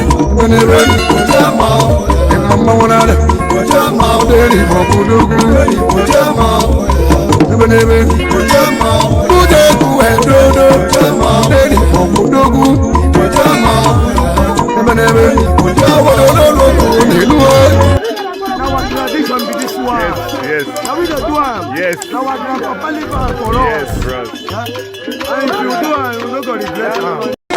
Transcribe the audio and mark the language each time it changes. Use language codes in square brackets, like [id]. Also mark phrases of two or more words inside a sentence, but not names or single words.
[ig] Ebe n'ebe. Ịma mmanwụ n'ala. Deri bọkụ dogwu. Ebe n'ebe. Bute ekwu e dodo. Deri bọkụ dogwu. Ebe n'ebe. Obodo n'ụlọ ụkwụ n'elu o. [pcm] Na our tradition be this one. Yes, yes. Na we dey do am. Yes. Na our grandpapa leave am for Yes, us. bro. Yeah? And if you do am, you no go regret am.